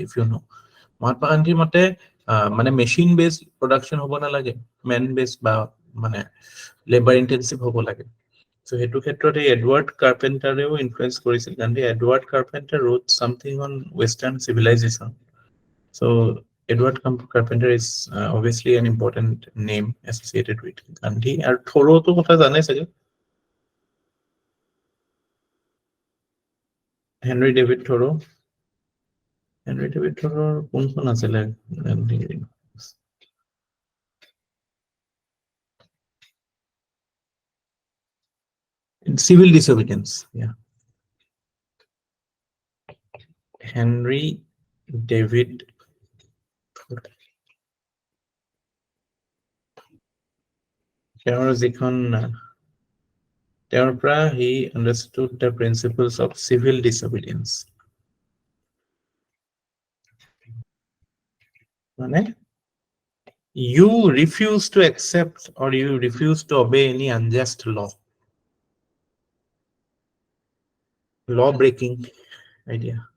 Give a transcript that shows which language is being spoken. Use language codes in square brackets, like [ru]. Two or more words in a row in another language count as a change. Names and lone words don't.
[en] if you know, [as] মহাত্মা গান্ধীৰ মতে মানে [en] machine based production [as] হ'ব নালাগে, [en] man based [as] বা মানে [en] labour intensive [as] হ'ব লাগে। চ' সেইটো ক্ষেত্ৰত এই এডৱাৰ্ড কাৰ্পেণ্টাৰেও ইনফ্লুৱেঞ্চ কৰিছিল গান্ধী। [en] Edward Carpenter wrote something on Western civilization. চ' Edward Carpenter is obviously an important name associated with Gandhi. [as] আৰু থৰোটো কথা জানে চাগে, হেনৰি ডেভিড থৰো। হেনৰি ডেভিড থৰোৰ কোনখন আছিলে [en] civil disobedience, [as] yeah. [en] হেনৰি ডেভিড [as] তেওঁৰ যিখন, তেওঁৰ পৰা [en] he understood the principles of civil disobedience. মানে you refuse to accept or you refuse to obey any unjust law. Law breaking idea.